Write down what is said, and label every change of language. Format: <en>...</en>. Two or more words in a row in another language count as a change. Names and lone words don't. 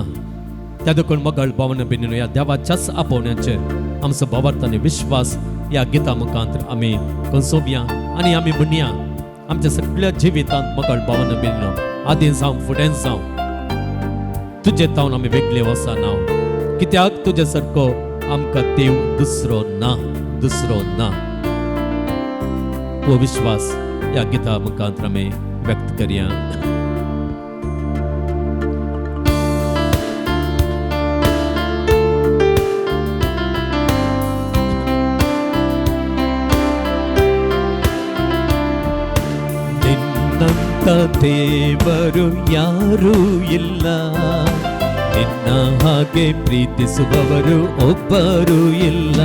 <kok>त्या देखून मोगाळ भावान भयणीनो, ह्या देवाच्याच आपोवण्याचेर आमचो भावार्थ आनी विश्वास ह्या गिता मुखांतर आमी कंसोवया आनी आमी म्हणया, आमच्या सगळ्या जिवितांत मोगाळ भावान भयणीनो, आदीं जावं फुडें जावं तुजे तावन आमी वेगळे वचना. कित्याक तुजे सारको आमकां देव दुसरो ना, दुसरो ना. हो विश्वास ह्या गिता मुखांतर आमी व्यक्त करया.</kok> <kn>ನಿನ್ನಂಥ ದೇವರು ಯಾರೂ ಇಲ್ಲ, ನಿನ್ನ ಹಾಗೆ ಪ್ರೀತಿಸುವವರು ಒಬ್ಬರೂ ಇಲ್ಲ.</kn>